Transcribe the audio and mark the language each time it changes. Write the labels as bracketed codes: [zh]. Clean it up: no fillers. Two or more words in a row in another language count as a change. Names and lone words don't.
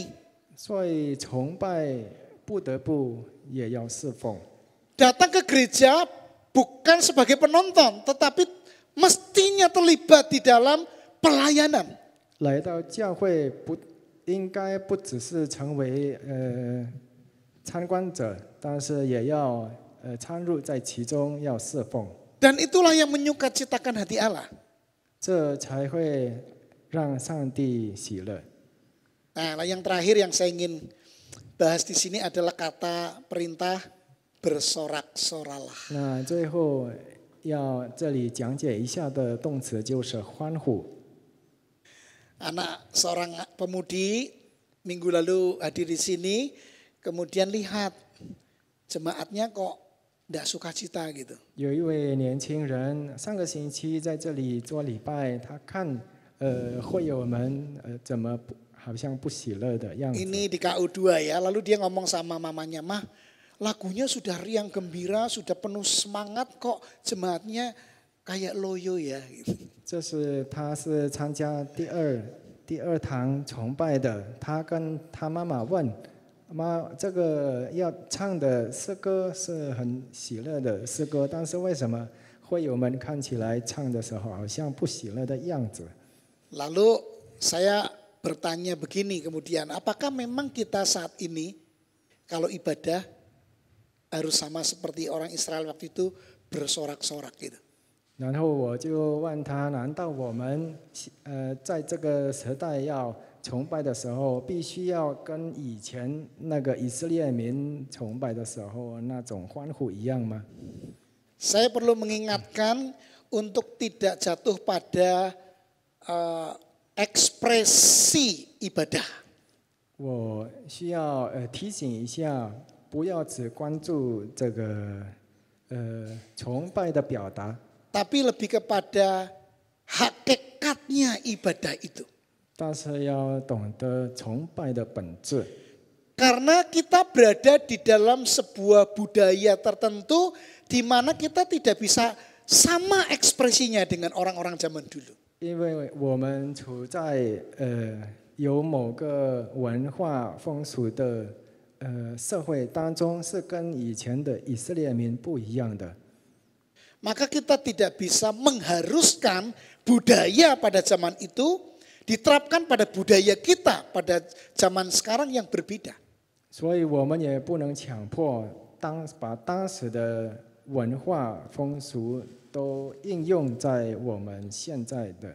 [zh] 所以崇拜不得不也要侍奉。 [id] Datang ke gereja bukan sebagai penonton, tetapi mestinya terlibat di dalam pelayanan. [zh] 来到教会不应该不只是成为参观者，但是也要参入在其中，要侍奉。 [id] Dan itulah yang menyukacitakan hati Allah. [zh] 这才会让上帝喜乐。 [id] Nah, yang terakhir yang saya ingin bahas di sini adalah kata perintah bersorak-soralah. [zh] 那最后要这里讲解一下的动词就是欢呼。 [id] Anak seorang pemudi minggu lalu hadir di sini, kemudian lihat jemaatnya kok tidak sukacita gitu. [zh] 有一位年轻人上个星期在这里做礼拜，他看会友们怎么好像不喜乐的样子。 [id] Ini di KU2 ya, lalu dia ngomong sama mamanya, "Mah, lagunya sudah riang gembira, sudah penuh semangat kok jemaatnya kayak loyo ya." Gitu. [zh] 这是他是参加第二堂崇拜的，他跟他妈妈问：“妈，这个要唱的诗歌是很喜乐的诗歌，但是为什么会友们看起来唱的时候好像不喜乐的样子？” [id] Lalu saya bertanya begini kemudian, apakah memang kita saat ini kalau ibadah harus sama seperti orang Israel waktu itu bersorak-sorak gitu? [zh] 然后我就问他，难道我们在这个时代要崇拜的时候，必须要跟以前那个以色列民崇拜的时候那种欢呼一样吗？ [id] Saya perlu mengingatkan untuk tidak jatuh pada ekspresi ibadah. [zh] 我需要提醒一下，不要只关注这个崇拜的表达， [id] Tapi lebih kepada hakikatnya ibadah itu. [zh] 但是要懂得崇拜的本质。 [id] Karena kita berada di dalam sebuah budaya tertentu di mana kita tidak bisa sama ekspresinya dengan orang-orang zaman dulu. [zh] 因为我们处在有某个文化风俗的社会当中，是跟以前的以色列民不一样的。 [id] Maka kita tidak bisa mengharuskan budaya pada zaman itu diterapkan pada budaya kita pada zaman sekarang yang berbeda. [zh] 所以我们也不能强迫把当时的文化风俗都应用在我们现在的。